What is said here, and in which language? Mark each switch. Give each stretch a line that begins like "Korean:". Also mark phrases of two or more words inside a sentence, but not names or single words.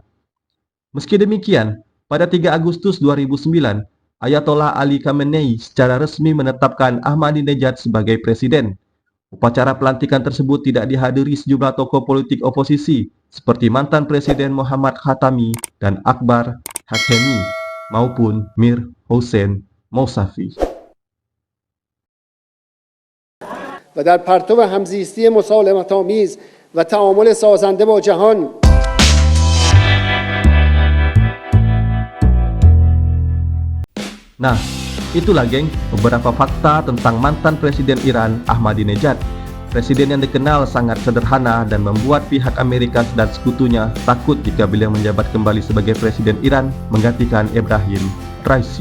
Indonesian: Meski demikian, pada 3 Agustus 2009, Ayatollah Ali Khamenei secara resmi menetapkan Ahmadinejad sebagai presiden. Upacara pelantikan tersebut tidak dihadiri sejumlah tokoh politik oposisi seperti mantan Presiden Muhammad Khatami dan Akbar Hashemi maupun Mir Hossein Mousavi.
Persian: و در پرتو همزیستی مسالمت‌آمیز و تعامل سازنده با جهان
Indonesian: Nah, itulah geng beberapa fakta tentang mantan Presiden Iran Ahmadinejad. Presiden yang dikenal sangat sederhana dan membuat pihak Amerika dan sekutunya takut jika beliau menjabat kembali sebagai Presiden Iran menggantikan Ebrahim Raisi.